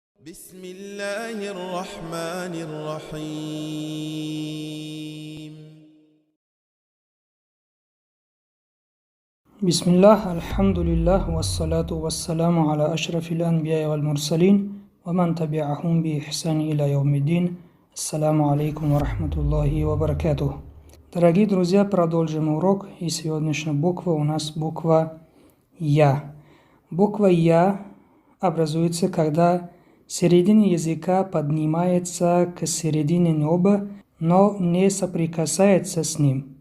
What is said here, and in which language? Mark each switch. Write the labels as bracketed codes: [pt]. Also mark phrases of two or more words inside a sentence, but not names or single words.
[ar] بسم الله الرحمن الرحيم. بسم الله الحمد لله والصلاة والسلام على أشرف الأنبياء والمرسلين ومن تبعهم بإحسان إلى يوم الدين. السلام عليكم ورحمة الله وبركاته. [ru] Дорогие друзья, продолжим урок, и сегодняшняя буква у нас буква Я. Буква Я образуется, когда середина языка поднимается к середине неба, но не соприкасается с ним.